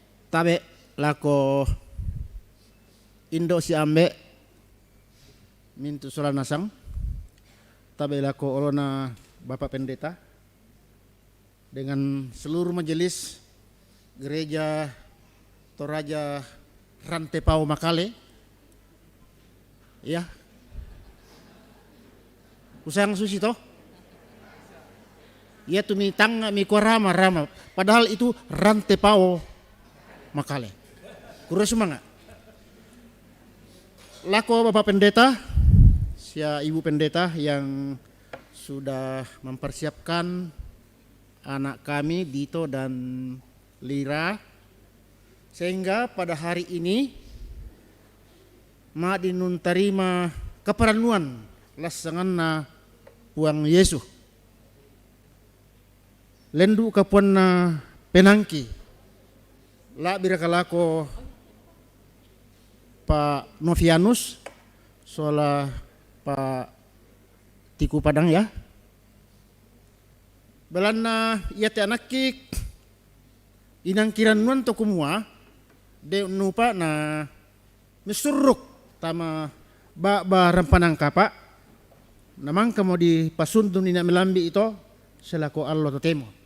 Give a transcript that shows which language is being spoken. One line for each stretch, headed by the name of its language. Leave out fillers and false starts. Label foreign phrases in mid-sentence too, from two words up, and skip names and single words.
Toraja-Sa'dan: tabe lako Indo si ambe mintu sola nasang tabe lako olona Bapak Pendeta
Indonesian: dengan seluruh majelis gereja Toraja Rantepao Makale
Toraja-Sa'dan: ya usang susi toh ya tu mi tanga mi rama
Indonesian: padahal itu Rantepao Makale kurang semangat lako Bapak Pendeta sia Ibu Pendeta yang sudah mempersiapkan anak kami Dito dan Lira sehingga pada hari ini
Toraja-Sa'dan: ma dinun tarima keperanuan lasangan na puang Yesus lendu kapuan na penangki la birakalako Pak Novianus soala Pak Tiku Padang ya belana ia te anakik inang kiranuan to kumua de nupa na misuruk tama ba rampanang kapa namang kamo di pasundun ina melambi ito selako Allah totemo